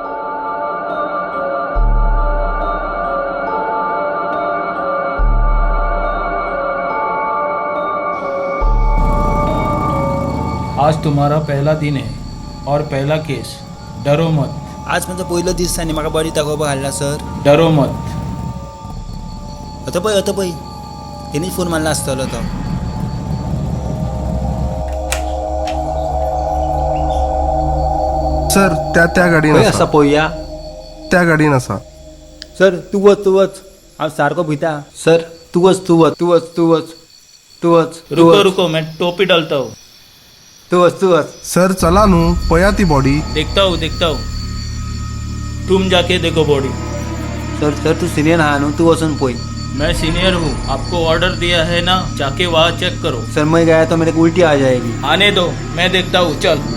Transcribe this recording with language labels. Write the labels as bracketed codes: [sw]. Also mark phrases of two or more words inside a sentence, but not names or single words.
[hi] आज तुम्हारा पहला दिन है और पहला केस। डरो मत। [kok] आज म्हणजे पहिलो दीस आनी म्हाका बरी दाखोवपाक हाडला सर. [hi] डरो मत। [kok] आता पळय तेणीच फोन मारला आसतलो तो. सर त्या गाडीन असा पळोवया. त्या गाडीन आसा. सर तू वच हांव सारको भिता. सर तू वच. [hi] रुको मैं टोपी डालता हूँ। [kok] तू वच. सर चला नू, पया ती बॉडी. [hi] देखता हूँ। तुम जाके देखो बॉडी। [kok] सर तू सिनियर हा न्हू, तू वचून पळय. [hi] मैं सीनियर हूँ, आपको ऑर्डर दिया है ना, जाके वहाँ चेक करो। सर मैं गया तो मेरे को उल्टी आ जाएगी. आने दो, मैं देखता हूँ। चल।